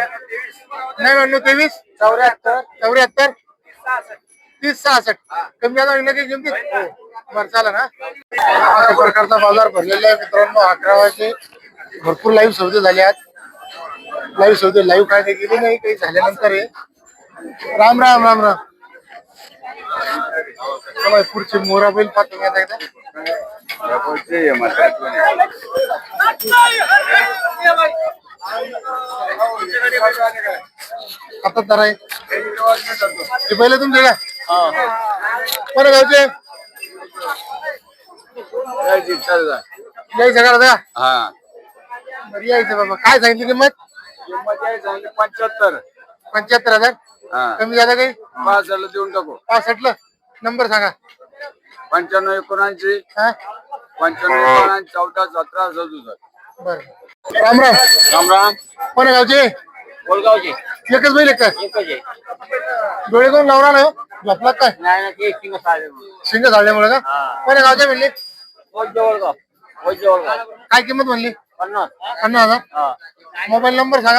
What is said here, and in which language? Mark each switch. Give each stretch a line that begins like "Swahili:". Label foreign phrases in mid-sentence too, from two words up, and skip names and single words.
Marathi: 9923 74. 74 30 66. कमी जादा होईल ना काही किमतीत? बरं चालेल ना. अशा प्रकारचा बाजार भरलेला आहे मित्रांनो. 11 वाजचे भरपूर लाईव्ह सौदे झाले आज. लाईव्ह सौदे लाईव्ह काय काही गेले नाही, काही झाल्यानंतर आहे. राम राम राम राम. चला पुढचे मोरा बैल पाहतो मी आता एकदा. आता तर आहे ते पहिले तुमचे का? कोण गावचे? यायचं का? हा बरं यायचं बाबा. काय सांगितली किंमत? 75. 75,000. हा कमी झाला काही? 5,000 देऊन टाकू. 65. नंबर सांगा. 95-79 हा 95-14 17 67. बर. राम राम. राम राम. कोण गावचे? कोलगावचे एकच बैल आहे काय? एकच आहे. डोळे कोण लावणार ना? झोपला काय? नाही ना ते किंमत आले. शिंग झाल्यामुळे का? कोण गावचे म्हणले? जवळगाव जवळगाव. काय किंमत म्हणली? 50. 50,000. हा मोबाईल नंबर सांगा.